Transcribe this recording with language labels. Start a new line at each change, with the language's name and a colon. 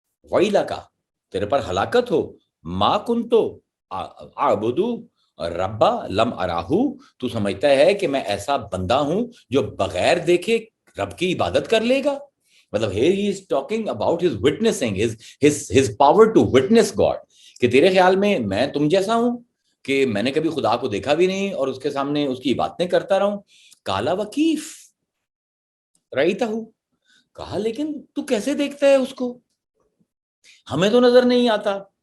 Arabic: ویلک،
Urdu: تیرے پر ہلاکت ہو،
Arabic: ما کنت اعبد ربا لم اراہ،
Urdu: تو سمجھتا ہے کہ میں ایسا بندہ ہوں جو بغیر دیکھے رب کی عبادت کر لے گا. مطلب
English: here he is talking about his witnessing, his power to witness God.
Urdu: کہ تیرے خیال میں تم جیسا ہوں کہ میں نے کبھی خدا کو دیکھا بھی نہیں اور اس کے سامنے اس کی باتیں کرتا رہوں.
Arabic: کالا وکیف رأیتہ،
Urdu: کہا لیکن تو کیسے دیکھتا ہے اس کو، ہمیں تو نظر نہیں آتا.